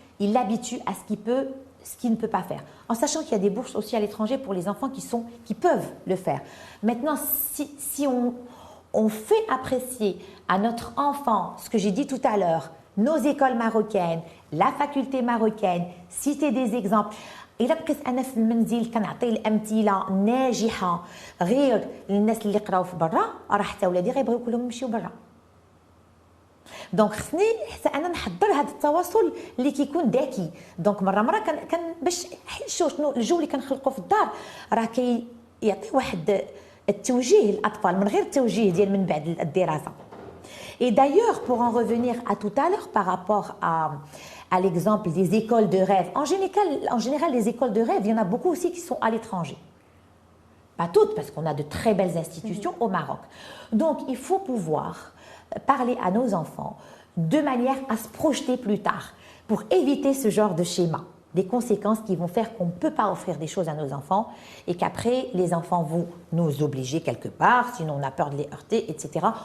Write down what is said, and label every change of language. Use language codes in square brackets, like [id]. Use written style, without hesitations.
[fr] il l'habitue à ce qu'il ne peut pas faire. En sachant qu'il y a des bourses aussi à l'étranger pour les enfants qui peuvent le faire. Maintenant, si on fait apprécier à notre enfant ce que j'ai dit tout à l'heure, nos écoles marocaines, la faculté marocaine, citer des exemples. [ar] إلا بقيت أنا في المنزل كنعطي الأمثلة ناجحة غير للناس اللي قراو في برا راه حتى ولادي غيبغيو كلهم يمشيو برا. دونك خصني حتى انا نحضر هذا التواصل اللي كيكون ذكي. دونك مره كان باش شنو الجو اللي كنخلقوا في الدار راه كيعطي واحد التوجيه للاطفال من غير التوجيه ديال من بعد الدراسه. [fr] Et d'ailleurs, pour en revenir à tout à l'heure par rapport à l'exemple des écoles de rêve, en général, les écoles de rêve, il y en a beaucoup aussi qui sont à l'étranger. Pas toutes, parce qu'on a de très belles institutions au Maroc. Donc, il faut pouvoir parler à nos enfants de manière à se projeter plus tard pour éviter ce genre de schéma, des conséquences qui vont faire qu'on ne peut pas offrir des choses à nos enfants et qu'après les enfants vont nous obliger quelque part, sinon on a peur de les heurter, etc.